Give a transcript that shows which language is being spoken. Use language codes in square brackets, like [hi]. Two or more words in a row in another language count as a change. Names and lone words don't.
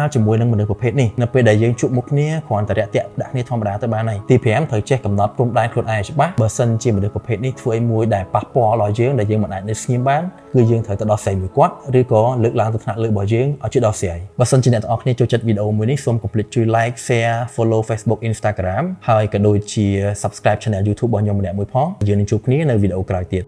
[km] ជាមួយនឹងមនុស្សប្រភេទនេះនៅពេលដែលយើងជួបមុខគ្នាគ្រាន់តែរាក់ទាក់ដាក់គ្នាធម្មតាទៅបានហើយទី5ត្រូវចេះកំណត់ព្រំដែនខ្លួនឯងច្បាស់បើសិនជាមនុស្សប្រភេទនេះធ្វើឲ្យមួយដែលប៉ះពាល់ដល់យើងដែលយើងមិនអាចនៅស្ងៀមបានគឺយើងត្រូវទៅដោះស្រាយមួយគាត់ឬក៏លើកឡើងទៅថ្នាក់លើរបស់យើងឲ្យជួយដោះស្រាយបើសិនជាអ្នកទាំងអស់គ្នាចូលចិត្តវីដេអូមួយនេះសូមកុំភ្លេចជួយ [en] like share follow Facebook Instagram [km] ហើយក៏ដូចជា [en] subscribe channel YouTube [km] របស់ខ្ញុំម្នាក់មួយផងយើងនឹងជួបគ្នានៅវីដេអូក្រោយទៀត